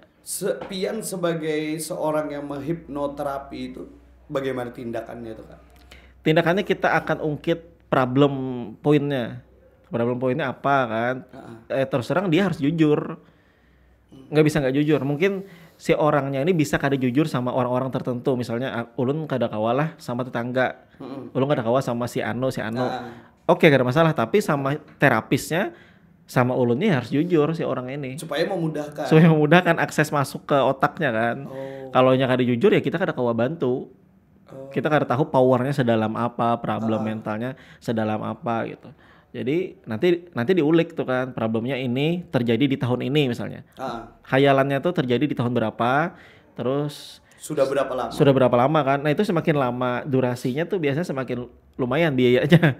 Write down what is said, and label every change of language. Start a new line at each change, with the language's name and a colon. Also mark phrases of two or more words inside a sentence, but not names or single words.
Banjar: Pian sebagai seorang yang menghipnoterapi itu bagaimana tindakannya itu kan?
Indonesian: Tindakannya kita akan ungkit problem poinnya. Problem poinnya apa kan? Terus terang dia harus jujur. Nggak bisa nggak jujur. Mungkin si orangnya ini bisa kada jujur sama orang-orang tertentu.
Banjar: Misalnya ulun kada kawalah sama tetangga. Ulun kada kawa sama si Ano.
Indonesian: Oke, gak ada masalah. Tapi sama terapisnya, sama ulunnya harus jujur si orang ini. Supaya memudahkan akses masuk ke otaknya kan. Kalau nya kada jujur ya kita kada kawa bantu. Kita kada tahu powernya sedalam apa, problem mentalnya sedalam apa gitu. Jadi nanti diulik tuh kan problemnya ini terjadi di tahun ini misalnya. Khayalannya tuh terjadi di tahun berapa, terus sudah berapa lama kan. Nah itu semakin lama durasinya tuh biasanya semakin lumayan biayanya.